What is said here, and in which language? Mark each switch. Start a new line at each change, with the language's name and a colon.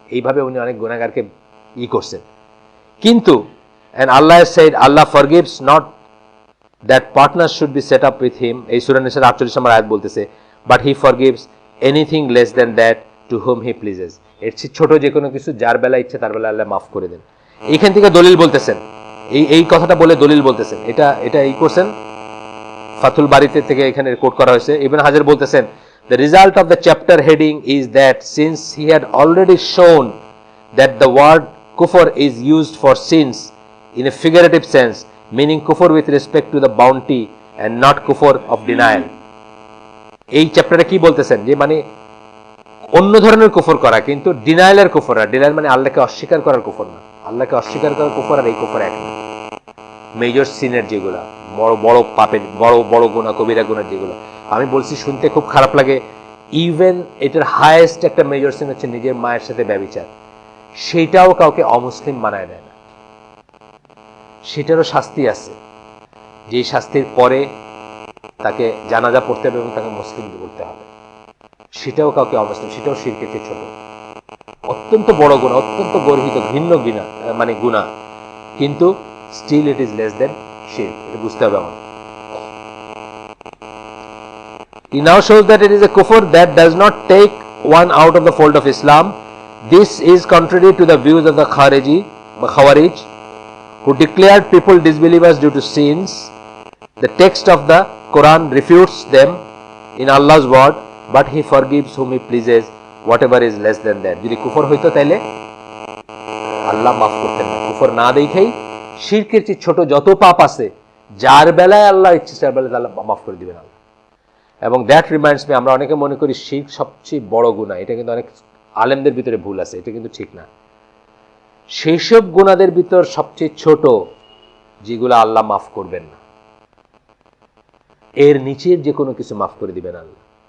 Bangla: এইভাবে উনি অনেক গুনাহগারকে করছেন, কিন্তু
English: and Allah said Allah forgives not that partners should be set up with him,
Bangla: এই সূরা নিসার 48 নম্বর আয়াত বলতেছে,
English: but he forgives anything less than that to whom he pleases,
Bangla: এর ছোট যে কোনো কিছু যার বেলা ইচ্ছে তার বেলা আল্লাহ মাফ করে দেন। এইখান থেকে দলিল বলতেছেন, এই কথাটা বলে দলিল বলতেছেন, এটা করছেন ফাথুল বারীতে থেকে এখানে কোট করা হয়েছে। ইবনে হাজার বলতেছেন,
English: the result of the chapter heading is that since he had already shown that the word kufr is used for sins in a figurative sense, meaning kufr with respect to the bounty and not kufr of denial,
Bangla: এই চ্যাপ্টারে কি বলতেছেন, যে মানে অন্য ধরনের কুফর করা, কিন্তু ডিনায়ালের কুফর না। ডিনায়াল মানে আল্লাহকে অস্বীকার করার কুফর না, আল্লাহকে অস্বীকার করার কুফর আর এই কুফর এক না। মেজর সিনের যেগুলা, বড় বড় পাপের, বড় বড় গুনাহ, কবিরা গুনাহ যেগুলো, আমি বলছি শুনতে খুব খারাপ লাগে, ইভেন এটার হাইয়েস্ট একটা মেজর সিন হচ্ছে নিজের মায়ের সাথে ব্যভিচার, সেটাও কাউকে অমুসলিম বানায় দেয় না, সেটারও শাস্তি আছে, যে শাস্তির পরে তাকে জানাজা পড়তে হবে এবং তাকে মুসলিম বলতে হবে, সেটাও কাউকে অমুসলিম, সেটাও শিরকের চেয়ে ছোট, অত্যন্ত বড় গুনাহ, অত্যন্ত গর্হিত ঘৃণ্য গুনাহ, মানে গুনাহ, কিন্তু
English: still it is less than শিরক,
Bangla: এটা বুঝতে হবে আমাদের।
English: He now shows that it is a kufr that does not take one out of the fold of Islam. This is contrary to the views of the Khawarij, who declared people disbelievers due to sins. The text of the Quran refutes them in Allah's word, but He forgives whom He pleases, whatever is less than that.
Bangla: যদি কুফর হইতো তাহলে আল্লাহ মাফ করতেন না, কুফর না দেখেই শিরকের চেয়ে ছোট যত পাপ আছে, যার বেলায় আল্লাহ ইচ্ছে তার বেলায় আল্লাহ মাফ করে দিবেন আল্লাহ। এবং
English: that reminds me,
Bangla: আমরা অনেকে মনে করি শিরক সবচেয়ে বড় গুনাহ। এটা কিন্তু অনেক আলেমদের ভিতরে ভুল আছে, এটা কিন্তু ঠিক না। সেই সব গুনাহের ভিতর সবচেয়ে ছোট যেগুলো আল্লাহ মাফ করবেন না, এর নিচের যে কোনো কিছু মাফ করে দিবেন আল্লাহ।